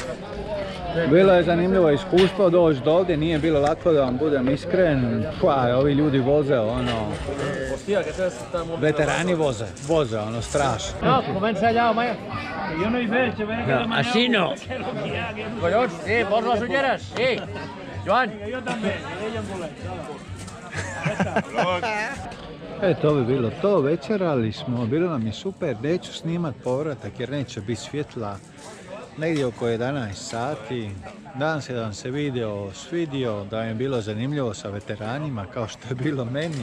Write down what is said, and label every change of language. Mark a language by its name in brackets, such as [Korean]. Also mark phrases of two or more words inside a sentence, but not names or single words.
[Croatian] Bilo je zanimljivo iskustvo doći do ovdje, nije bilo lako da vam budem iskren. Ovi ljudi voze ono, veterani voze ono strašno. [Catalan] No, comença allà, home. Jo no hi veig, a veure què demaneu. Així no. Collons, sí, posa les ulleres, sí. Joan. Jo també, ell en volem. [Croatian] To bi bilo to, večerali smo, bilo nam je super, neću snimat povratak jer neće biti svjetla, negdje oko 11 sati. Nadam se da vam se video svidio, da vam je bilo zanimljivo sa veteranima kao što je bilo meni.